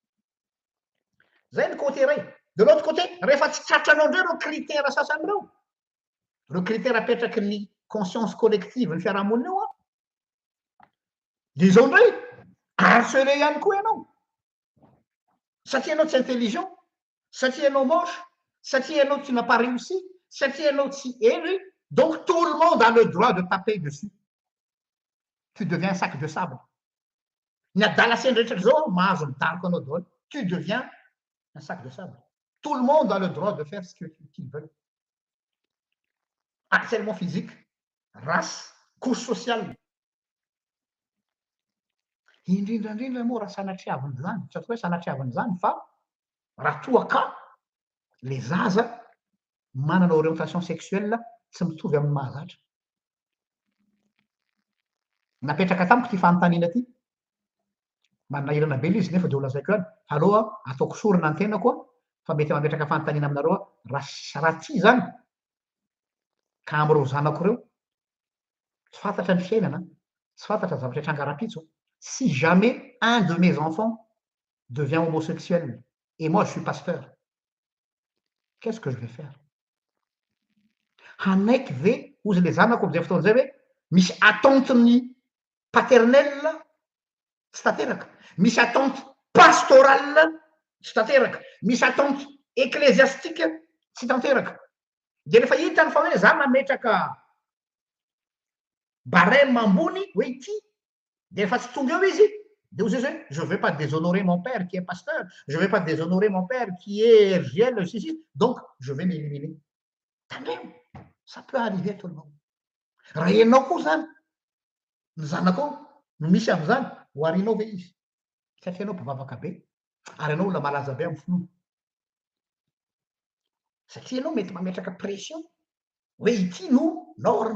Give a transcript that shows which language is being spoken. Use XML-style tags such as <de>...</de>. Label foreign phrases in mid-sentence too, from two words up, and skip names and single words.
<mg>Zay ny côté ray.</mg> <fr>De l'autre côté,</fr> <mg>rehefa tsy tratranao indray reo critères sasany reo, reo critères apetraky ny</mg> <fr>conscience collective</fr> <mg>ny fiarahamonina io de izao indray harcelé ihany koa ianao. Satria ianao tsy intelligent, satria ianao moche, satria ianao</mg> <fr>tu n'as pas réussi,</fr> <mg>satria ianao tsy hery,</mg> <fr>donc tout le monde a le droit de taper dessus. Tu deviens un sac de sable.</fr> <mg>Ny adalaseny rehetra zao mahazo midariko anao daholo.</mg> <fr>Tu deviens un sac de sable. Tout le monde a le droit de faire ce qu'ils veulent. Harcèlement physique, race, couche sociale.</fr> <mg>Indrindrandrindra moa raha sanatriaviny zany, tsy atao hoe sanatriaviny zany fa raha toa ka le zaza manana</mg> <fr>orientation sexuelle</fr> <mg>tsy mitovy amin'ny mahazatra. Napetraka tamiko ty fanontaniana ty. Manana ilana be izy nefa de ho lazaiko ihany. Allo ataoko sorona ny tenako fa mety mametraka fanontaniana aminareo raha ty zany ka am'ireo zanako reo tsy fantatra ny fiainana, tsy fantatra zavatra hitranga-rapitso.</mg> <fr>Si jamais un de mes enfants devient homosexuel et moi je suis pasteur, qu'est-ce que je vais faire?</fr> <mg>Hanaiky ve ozy le zanako am'izay fotoana zay hoe misy</mg> <fr>attenteny paternelle</fr> <mg>tsy tanteraka, misy</mg> <fr>attente pastorale</fr> <mg>tsy tanteraka, misy</mg> <fr>attente ecclésiastique</fr> <mg>tsy tanteraka. De rehefa hitany fa hoe za mametraka barème ambony hoe ity, de rehefa tsy tonga eo izy de ozy hoe</mg> <fr>je vais pas déshonorer mon père qui est pasteur, je vais pas déshonorer mon père qui est RGL, donc je vais m'éliminer. Tandremo, ça peut arriver à tout le monde.</fr> <mg>Raha ianao koa zany ny zanakao no misy am'zany ho arinao ve izy? Satria ianao mpivavaka be ary ianao olona malaza be amin'ny finoana. Satria ianao mety mametraka pression hoe ity no norme.</mg>